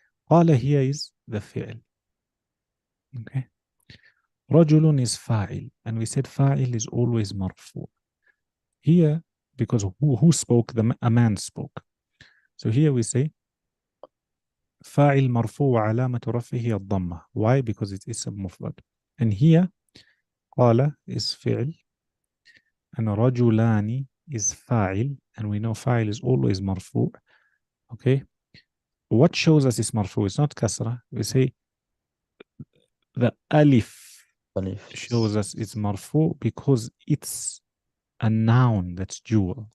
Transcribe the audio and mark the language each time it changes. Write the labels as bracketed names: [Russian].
[English] قال here is the fi'l. Okay. رجل is fa'il, and we said fa'il is always marfu. Here, because who spoke? A man spoke. So here we say [Arabic] فاعل مرفوع وعلامة رفعه الضمة. [English] Why? Because it's اسم مفرد. And here قال is فعل and رجلان is فاعل, and we know فاعل is always مرفوع. Okay. What shows us it's مرفوع? It's not كسرة. We say the alif shows us it's مرفوع because it's a noun that's jewel.